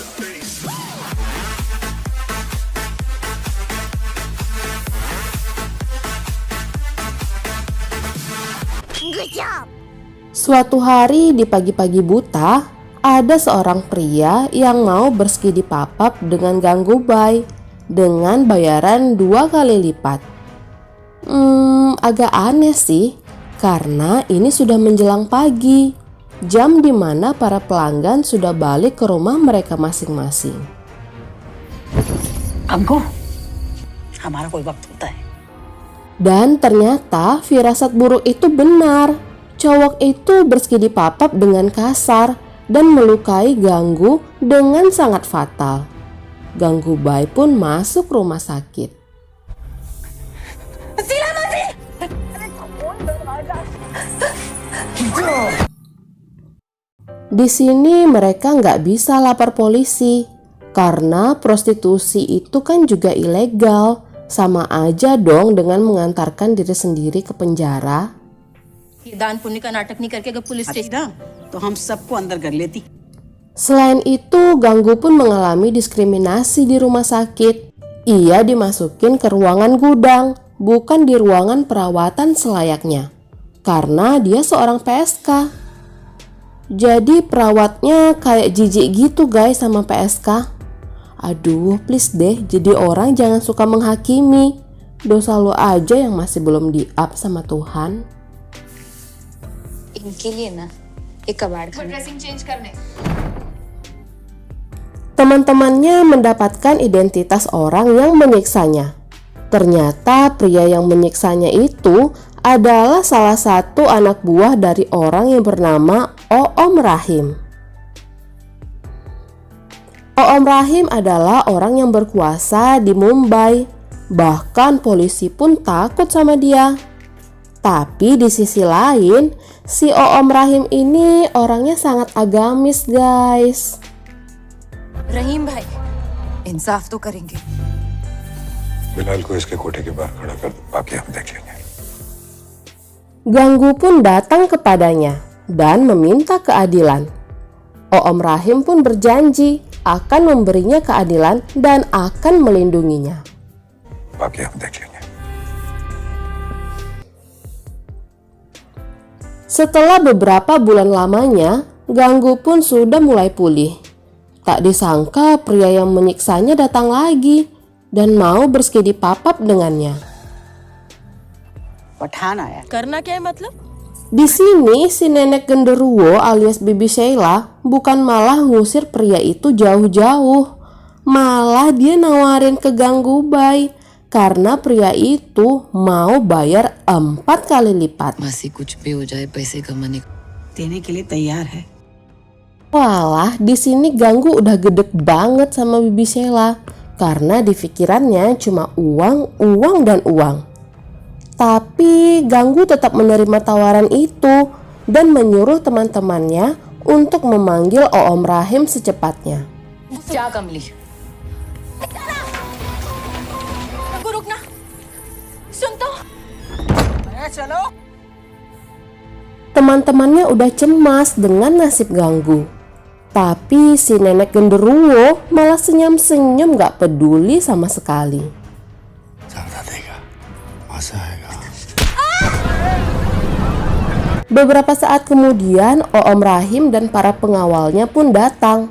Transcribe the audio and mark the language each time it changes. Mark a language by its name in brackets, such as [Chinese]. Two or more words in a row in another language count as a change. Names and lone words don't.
[Indonesian] Suatu hari di pagi-pagi buta, ada seorang pria yang mau berski di papap dengan Gangubai dengan bayaran 2 kali lipat. Agak aneh sih, karena ini sudah menjelang pagi, jam dimana para pelanggan sudah balik ke rumah mereka masing-masing. [Hindi] अग्गू हमारा कोई वक्त होता है। [Indonesian] Dan ternyata firasat buruk itu benar. Cowok itu berskidi papap dengan kasar dan melukai Ganggu dengan sangat fatal. Ganggubai pun masuk rumah sakit. Di sini mereka nggak bisa lapor polisi karena prostitusi itu kan juga ilegal. Sama aja dong dengan mengantarkan diri sendiri ke penjara. [Hindi] ये दान पुण्य का नाटक नहीं करके अगर पुलिस स्टेशन ना तो हम सबको अंदर कर लेती। [Indonesian] Selain itu, Ganggu pun mengalami diskriminasi di rumah sakit. Ia dimasukin ke ruangan gudang, bukan di ruangan perawatan selayaknya. Karena dia seorang PSK. Jadi perawatnya kayak jijik gitu guys sama PSK. Aduh, please deh, jadi orang jangan suka menghakimi. Dosa lo aja yang masih belum di-up sama Tuhan. [Hindi] इनके लिए ना एक कबाड़ खाना [Indonesian] Teman-temannya mendapatkan identitas orang yang menyiksanya. Ternyata pria yang menyiksanya itu adalah salah satu anak buah dari orang yang bernama Oom Rahim. Oom Rahim adalah orang yang berkuasa di Mumbai. Bahkan polisi pun takut sama dia. Tapi di sisi lain, si Oom Rahim ini orangnya sangat agamis guys. [Hindi] रहीम भाई इंसाफ तो करेंगे। बिलाल को इसके कोठे के बाहर खड़ा कर दो, बाकी हम देख लेंगे। [Indonesian] Ganggu pun datang kepadanya dan meminta keadilan. Oom Rahim pun berjanji akan memberinya keadilan dan akan melindunginya. [Hindi] बाकी हम देख लेंगे। [Indonesian] Setelah beberapa bulan lamanya, Ganggu pun sudah mulai pulih. Tak disangka pria yang menyiksanya datang lagi dan mau berskedi papap dengannya. [Hindi] पठान आया। करना क्या है मतलब? [Indonesian] Di sini si nenek genderuwo alias Bibi Sheila bukan malah ngusir pria itu jauh-jauh. Malah dia nawarin ke Ganggubai karena pria itu mau bayar 4 kali lipat. [Hindi] मासी कुछ भी हो जाए पैसे कमाने देने के लिए तैयार है। [Indonesian] Walah, di sini Ganggu udah gedek banget sama Bibi Sheila karena di pikirannya cuma uang, uang, dan uang. Tapi Ganggu tetap menerima tawaran itu dan menyuruh teman-temannya untuk memanggil Oom Rahim secepatnya. [Hindi] क्या कमली? रुकना, सुन तो। चलो। [Indonesian] Teman-temannya udah cemas dengan nasib Ganggu. Tapi si nenek genderuwo malah senyum-senyum gak peduli sama sekali. Beberapa saat kemudian Oom Rahim dan para pengawalnya pun datang.